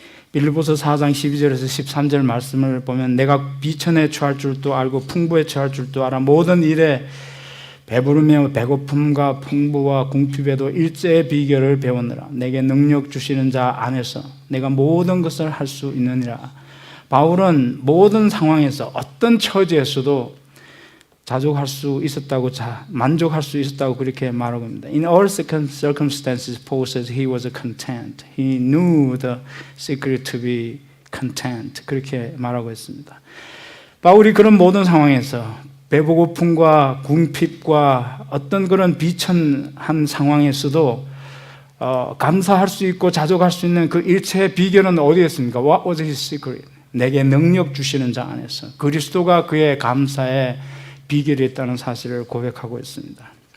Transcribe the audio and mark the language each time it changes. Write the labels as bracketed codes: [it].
[ko] 빌립보서 4장 12절에서 13절 말씀을 보면, 내가 비천에 처할 줄도 알고 풍부에 처할 줄도 알아 모든 일에 배부르며 배고픔과 풍부와 궁핍에도 일제의 비결을 배웠느라. 내게 능력 주시는 자 안에서 내가 모든 것을 할 수 있느니라. 바울은 모든 상황에서, 어떤 처지에서도 자족할 수 있었다고, 만족할 수 있었다고 그렇게 말하고 있습니다. [en] In all circumstances, Paul says he was content. He knew the secret to be content. [ko] 그렇게 말하고 있습니다. 바울이 그런 모든 상황에서, 배고픔과 궁핍과 어떤 그런 비천한 상황에서도 감사할 수 있고 자족할 수 있는 그 일체의 비결은 어디에 있습니까? [en] What was his secret? [ko] 내게 능력 주시는 자 안에서, 그리스도가 그의 감사의 비결이 있다는 사실을 고백하고 있습니다.